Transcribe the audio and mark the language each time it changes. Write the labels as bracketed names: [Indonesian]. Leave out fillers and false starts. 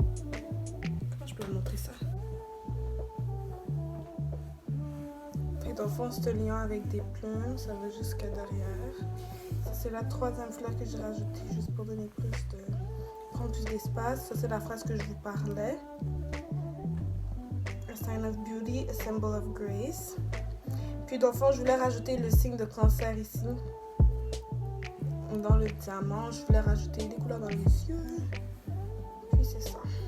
[French] Comment je peux vous montrer ça? Dans le fond, ce lion avec des plumes, ça va jusqu'à derrière. Ça, c'est la 3e fleur que j'ai rajoutée juste pour donner prendre plus d'espace. Ça, c'est la phrase que je vous parlais. [English] A sign of beauty, a symbol of grace. [French] Puis, dans le fond, je voulais rajouter le signe de cancer ici. Dans le diamant, je voulais rajouter des couleurs dans les yeux. Puis, c'est ça.